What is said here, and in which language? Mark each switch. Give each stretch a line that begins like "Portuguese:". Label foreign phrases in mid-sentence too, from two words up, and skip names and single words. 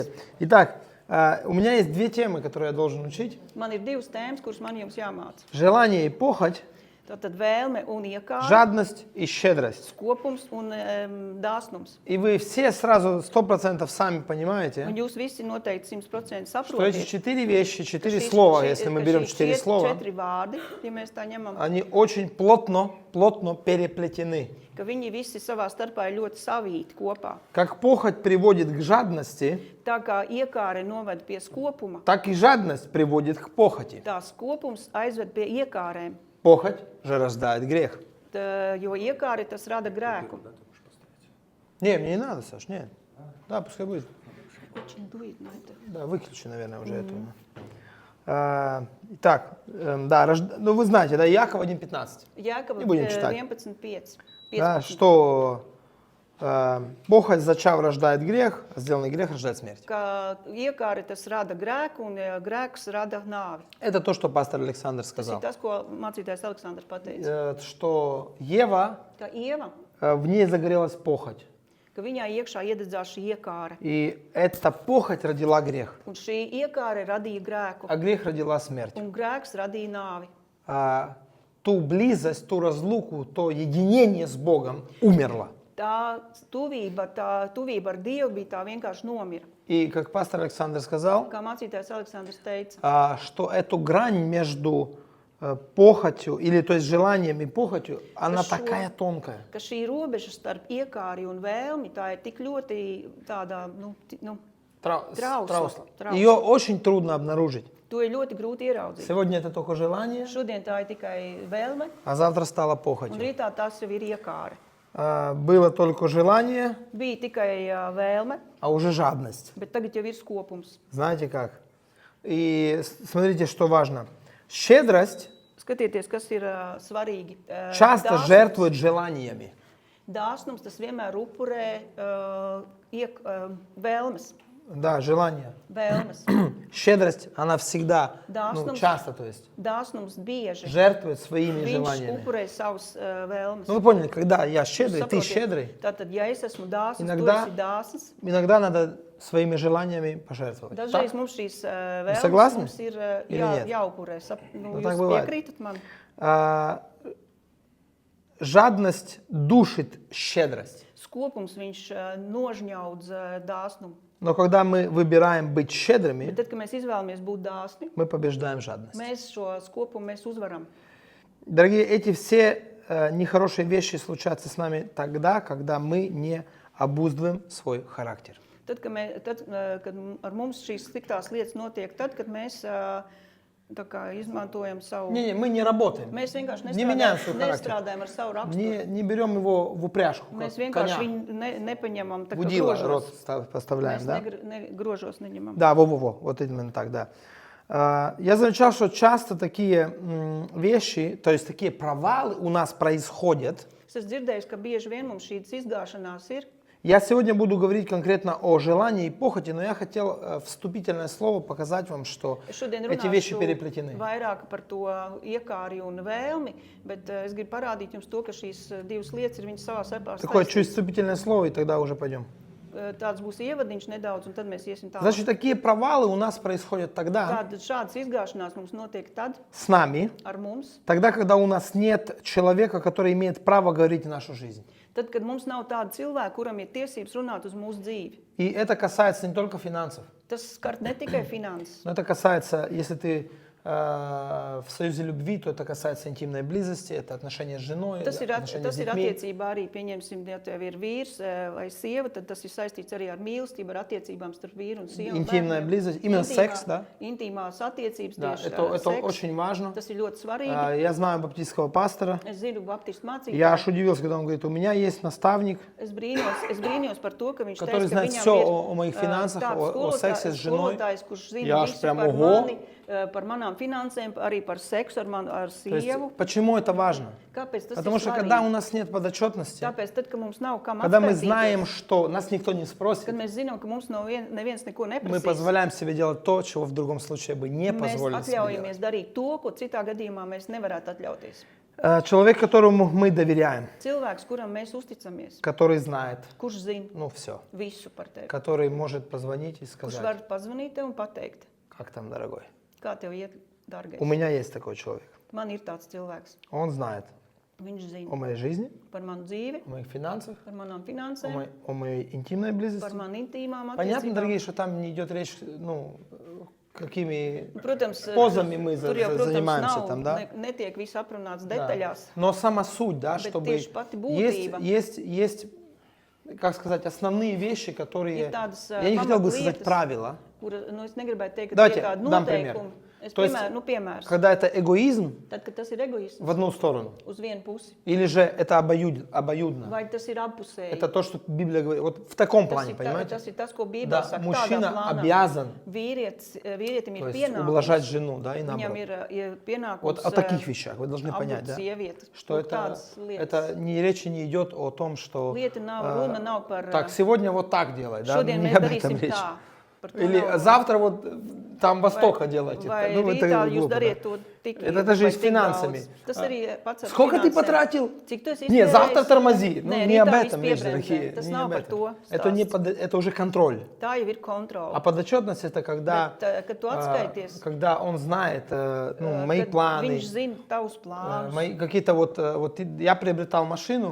Russian: Итак, у меня есть две темы, которые я должен учить.
Latvian: Man ir divas tēmas, kuras man jums jāmāca.
Russian: Желание и похоть,
Latvian: Tātad vēlme un iekāra,
Russian: жадность и щедрость.
Latvian: skopums un dāsnums.
Russian: И вы все сразу 100% сами
Latvian: Un
Russian: понимаете,
Latvian: jūs visi noteikti 100%
Russian: что эти
Latvian: saprotat,
Russian: четыре вещи, четыре
Latvian: šīs-
Russian: слова,
Latvian: šī-
Russian: если мы
Latvian: ka
Russian: берем
Latvian: šie
Russian: четыре слова,
Latvian: četri vārdi, ja mēs tā ņemam,
Russian: они очень плотно переплетены.
Latvian: ka viņi visi savā starpā ir ļoti savīti kopā.
Russian: Как похоть приводит к жадности,
Latvian: Tā kā iekāre noved pie skopuma,
Russian: так и жадность приводит к похоти.
Latvian: tā skopums aizved pie iekārēm,
Russian: Похоть же рождает грех.
Latvian: jo iekāre tas rada grēku.
Russian: Не, мне не надо, Саш, нет. Да, пускай будет. Очень дует на это. Да, выключи, наверное, уже эту. Итак, да, ну вы знаете, да, Иаков 1:15.
Latvian: Jākava
Russian: Не будем читать. 11.5. Да, 15. что похоть, зачав, рождает грех, а сделанный грех рождает смерть.
Latvian: Ka iekāre tas rada grēku un grēks rada nāvi.
Russian: Это то, что пастор Александр
Latvian: Tas ir
Russian: сказал.
Latvian: tas, ko mācītājs Aleksandrs pateica.
Russian: Что Ева,
Latvian: Ka Ieva,
Russian: в ней загорелась похоть.
Latvian: ka viņā iekšā iededzās šī iekāre.
Russian: И эта похоть родила грех,
Latvian: Un šī iekāre radīja grēku.
Russian: а грех родила смерть.
Latvian: Un grēks radīja nāvi.
Russian: Ту близость, ту разлуку, то единение с Богом умерло.
Latvian: Tā tuvība ar Dievu bija tā vienkārši nomira.
Russian: И как пастор Александр сказал,
Latvian: Kā mācītājs Aleksandrs teica,
Russian: что эту грань между похотью, или то есть желанием и похотью, она Хорошо. такая тонкая.
Latvian: ka šī robeža starp iekāri un vēlmi, tā ir tik ļoti tāda, trausla.
Russian: Ее очень трудно обнаружить.
Latvian: To ir ļoti grūti ieraudzīt.
Russian: Сегодня это только желание,
Latvian: Šodien tā ir tikai vēlme,
Russian: а завтра стало
Latvian: un
Russian: похотью.
Latvian: rītā tas jau ir iekāre.
Russian: Было только желание,
Latvian: Bija tikai vēlme,
Russian: а уже жадность.
Latvian: bet tagad jau ir skopums.
Russian: Знаете как? И смотрите, что важно. Щедрость
Latvian: Skatieties, kas ir svarīgi.
Russian: часто жертвует желаниями.
Latvian: Dāsnums tas vienmēr upurē vēlmes.
Russian: Да, желание.
Latvian: Vēlmes.
Russian: Щедрость, она всегда,
Latvian: Дāsnums.
Russian: часто, то есть,
Latvian: Dāsnums bieži.
Russian: жертвует своими
Latvian: Viņš
Russian: желаниями.
Latvian: upurē savus vēlmes.
Russian: Ну, вы поняли, когда я щедрый, ты
Latvian: Saprotiet?
Russian: щедрый,
Latvian: Tātad, ja es esmu dāsns,
Russian: Иногда-
Latvian: tu esi dāsns,
Russian: иногда надо своими желаниями пожертвовать.
Latvian: dažreiz
Russian: Так?
Latvian: mums šīs vēlmes
Russian: согласны?
Latvian: mums ir
Russian: Или нет?
Latvian: jāupurē.
Russian: Ну,
Latvian: Jūs
Russian: так бывает.
Latvian: piekrītat man?
Russian: Жадность душит щедрость.
Latvian: Skopums viņš nožņaudz dāsnumu.
Russian: Но когда мы выбираем быть щедрыми,
Latvian: Bet tad, kad mēs izvēlamies būt dāsni,
Russian: мы побеждаем жадность.
Latvian: mēs šo skopumu mēs uzvaram.
Russian: Дорогие, эти все нехорошие вещи случаются с нами тогда, когда мы не обуздываем свой характер.
Latvian: Tad, kad ar mums šīs sliktās lietas notiek, tad, kad mēs tā kā izmantojam savu...
Russian: Не, мы не работаем,
Latvian: Mēs vienkārši
Russian: не меняем свой характер,
Latvian: nestrādājam ar savu raksturu.
Russian: не берем его в упряжку,
Latvian: Mēs
Russian: как
Latvian: vienkārši
Russian: коня.
Latvian: viņu nepaņemam tā
Russian: В
Latvian: kā
Russian: удила
Latvian: grožos.
Russian: рот поставляем,
Latvian: Mēs
Russian: да?
Latvian: grožos neņemam.
Russian: Да, во-во-во, вот именно так, да. Я замечал, что часто такие вещи, то есть такие провалы у нас происходят.
Latvian: Es esmu dzirdējis, ka bieži vien mums šīs izgāšanās ir.
Russian: Я сегодня буду говорить конкретно о желании и похоти, но я хотел вступительное слово показать вам, что
Latvian: Es šodien
Russian: эти вещи
Latvian: runāšu
Russian: переплетены.
Latvian: vairāk par to iekāri un vēlmi, bet es gribu parādīt jums to, ka šīs divas lietas ir viņas savā starpā
Russian: Такое чуть
Latvian: saistītas.
Russian: вступительное слово, и тогда уже пойдем.
Latvian: Tāds būs ievadiņš nedaudz, un tad mēs iesim tālāk.
Russian: Значит, такие провалы у нас происходят тогда
Latvian: Tātad šādas izgāšanās mums notiek tad
Russian: с нами,
Latvian: ar mums,
Russian: тогда, когда у нас нет человека, который имеет право говорить в нашу жизнь.
Latvian: tad, kad mums nav tāda cilvēka, kuram ir tiesības runāt uz mūsu dzīvi.
Russian: И это касается не только финансов,
Latvian: Tas skar ne tikai finanses.
Russian: но это касается, если ты в союзе любви, то это касается интимной близости, это отношения с женой,
Latvian: Tas ir,
Russian: отношения с
Latvian: tas ir
Russian: детьми.
Latvian: attiecībā arī, pieņemsim, ja tev ir vīrs vai sieva, tad tas ir saistīts arī ar mīlestību, ar attiecībām starp vīru un sievu. un
Russian: Интимная
Latvian: bērniem.
Russian: близость, именно секс, да?
Latvian: Intīmās attiecības,
Russian: Да,
Latvian: tieši
Russian: это
Latvian: seks.
Russian: очень важно.
Latvian: Tas ir ļoti svarīgi.
Russian: Я знаю баптистского пастора.
Latvian: Es zinu baptistu
Russian: Я
Latvian: mācītāju.
Russian: аж удивился, когда он говорит, у меня есть наставник,
Latvian: Es brīnos par to, ka viņš
Russian: который
Latvian: teica, ka
Russian: знает
Latvian: viņam
Russian: все
Latvian: ir
Russian: о моих финансах, о сексе с женой.
Latvian: skolotājs, kurš zina
Russian: Я аж
Latvian: visu
Russian: прям
Latvian: par
Russian: ого.
Latvian: mani, par manām finansēm, arī par seksu ar
Russian: То есть,
Latvian: sievu.
Russian: почему это важно?
Latvian: Kāpēc tas
Russian: Потому
Latvian: ir
Russian: что когда у
Latvian: svarīgi?
Russian: нас нет подотчетности,
Latvian: Tāpēc, tad, kad mums nav kam
Russian: когда мы
Latvian: atskaitīties,
Russian: знаем, что нас никто не
Latvian: kad
Russian: спросит,
Latvian: mēs zinām, ka mums neviens neko
Russian: мы
Latvian: neprasīs,
Russian: позволяем себе делать то, чего в другом случае бы не
Latvian: mēs
Russian: позволили себе делать.
Latvian: atļaujamies darīt to, ko citā gadījumā mēs nevarētu atļauties.
Russian: Человек, которому мы доверяем,
Latvian: Cilvēks, kuram mēs uzticamies,
Russian: который знает,
Latvian: kurš zina
Russian: ну все,
Latvian: visu par tevi,
Russian: который может позвонить и
Latvian: kurš
Russian: сказать,
Latvian: var pazvanīt tev un pateikt,
Russian: как там, дорогой.
Latvian: kā tev iet, dārgais.
Russian: У меня есть такой человек.
Latvian: Man ir tāds cilvēks.
Russian: Он знает
Latvian: Viņš zina
Russian: о моей жизни,
Latvian: par manu dzīvi,
Russian: о моих финансах,
Latvian: par manām finansēm,
Russian: о моей интимной
Latvian: par
Russian: близости.
Latvian: man intīmām
Russian: Понятно,
Latvian: attiecībām.
Russian: дорогие, что там не идет речь, ну, какими
Latvian: Protams,
Russian: позами мы
Latvian: tur jau, protams,
Russian: занимаемся
Latvian: nav,
Russian: там, да?
Latvian: Netiek viss aprunāts
Russian: Да.
Latvian: detaļās.
Russian: Но сама суть, да,
Latvian: Bet
Russian: чтобы
Latvian: tieši pati būtība.
Russian: есть, как сказать, основные вещи, которые...
Latvian: Ir tādas,
Russian: Я не хотел бы сказать
Latvian: pamatlietas,
Russian: правила.
Latvian: Nu, es negribētu teikt, ka
Russian: Давайте
Latvian: tie ir kādi
Russian: дам пример.
Latvian: noteikumi. Es
Russian: То есть,
Latvian: piemērs.
Russian: когда это эгоизм
Latvian: Tad, kad tas ir egoisms
Russian: в одну сторону,
Latvian: uz vienu pusi,
Russian: или же это обоюдно.
Latvian: vai tas ir appusēji.
Russian: Это то, что Библия говорит. Вот в таком плане,
Latvian: tas
Russian: понимаете?
Latvian: ir tas, ko Bībele
Russian: Да,
Latvian: saka. Tādā
Russian: мужчина
Latvian: plānā.
Russian: обязан,
Latvian: Vīrietim
Russian: то
Latvian: ir
Russian: есть ублажать
Latvian: pienākums.
Russian: жену, да, и
Latvian: Viņam
Russian: наоборот.
Latvian: ir pienākums
Russian: Вот о таких вещах вы должны понять, да?
Latvian: sievietes.
Russian: Что это не речи не идет о том, что
Latvian: Lieta nav, runa nav par
Russian: так, сегодня вот так делай, да?
Latvian: šodien
Russian: Не
Latvian: mēs
Russian: об этом
Latvian: darīsim
Russian: речь.
Latvian: tā. Par to
Russian: Или
Latvian: nav.
Russian: завтра вот там Востока делайте.
Latvian: Vai
Russian: Ну, это
Latvian: rītā jūs
Russian: глупо, да.
Latvian: dariet to tik
Russian: Это же
Latvian: vai
Russian: и с
Latvian: tik
Russian: финансами.
Latvian: daudz. Tas arī pats ar
Russian: Сколько ты
Latvian: finansēm.
Russian: потратил?
Latvian: Cik tu esi
Russian: Нет,
Latvian: iztērējis?
Russian: завтра тормози. Ну,
Latvian: Nē,
Russian: не об
Latvian: rītā
Russian: этом
Latvian: viss
Russian: речь,
Latvian: piebremzē.
Russian: дорогие.
Latvian: Tas
Russian: Не
Latvian: nav
Russian: об
Latvian: par
Russian: этом.
Latvian: to
Russian: Это, не
Latvian: stāsts.
Russian: это уже контроль.
Latvian: Tā jau ir kontrole.
Russian: А подотчетность это когда,
Latvian: Kad tu atskaities,
Russian: когда он знает ну, мои
Latvian: kad
Russian: планы,
Latvian: viņš zina tavus plānus.
Russian: мои какие-то вот я приобретал машину,